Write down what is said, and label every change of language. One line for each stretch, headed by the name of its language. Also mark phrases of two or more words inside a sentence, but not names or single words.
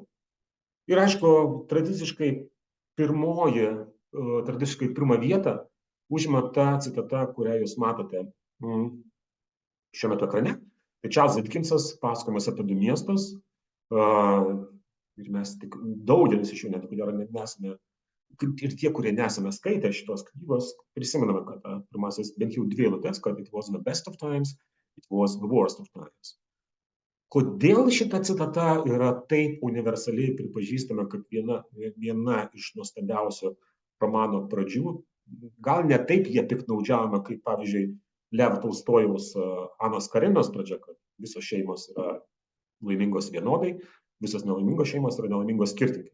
Lithuanian: Ir aišku, tradiciškai pirmą vietą užima ta citata, kurią jūs matote šiuo metu ekrane. Tai Charles Dickensas, Pasakojimas apie 2 miestus. Ir mes tik daugelis iš jų net nesame, ir tie, kurie nesame skaitę šitos knygos, prisimename, kad pirmasis bent jau 2 eilutes, kad
English: it was the best of times,
Lithuanian: it was the worst of times. Kodėl šita citata yra taip universaliai pripažįstama kaip viena iš nuostabiausių romano pradžių? Gal ne taip jie piktnaudžiavome, kaip pavyzdžiui Lev Tolstojaus Anos Karinos pradžia, kad visos šeimos yra laimingos vienodai, visos nelaimingos šeimos yra nelaimingos skirtingai.